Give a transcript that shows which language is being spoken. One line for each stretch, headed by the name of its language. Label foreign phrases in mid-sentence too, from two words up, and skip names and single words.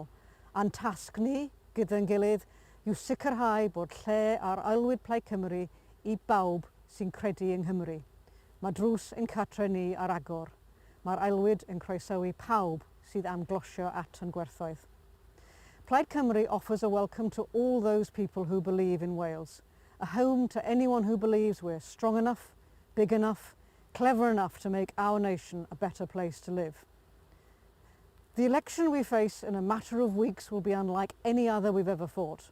Welsh: A'n tasg ni gyda'n gilydd yw sicrhau bod lle ar aelwyd Plaid Cymru i bawb sy'n credu yng Nghymru. Mae drws yn cartre ni ar agor. Mae'r aelwyd yn croesawu pawb sydd am glosio at yn gwerthoedd.
English: Plaid Cymru offers a welcome to all those people who believe in Wales, a home to anyone who believes we're strong enough, big enough, clever enough to make our nation a better place to live. The election we face in a matter of weeks will be unlike any other we've ever fought.